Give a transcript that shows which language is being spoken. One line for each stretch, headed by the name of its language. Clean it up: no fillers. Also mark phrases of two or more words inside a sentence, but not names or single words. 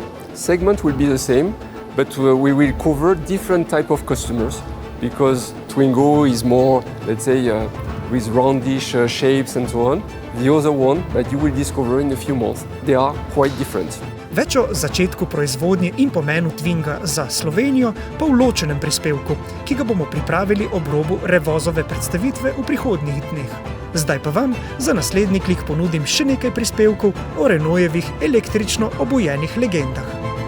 English: Segment will be the same, but we will cover different type of customers because Twingo is more, let's say, with roundish shapes and so on. The other one that you will discover in a few months, they are quite different.
Slovenian: Več o začetku proizvodnje in pomenu Twinga za Slovenijo pa v ločenem prispevku, ki ga bomo pripravili ob robu Revozove predstavitve v prihodnjih dneh. Zdaj pa vam za naslednji klik ponudim še nekaj prispevkov o Renaultovih električno obujenih legendah.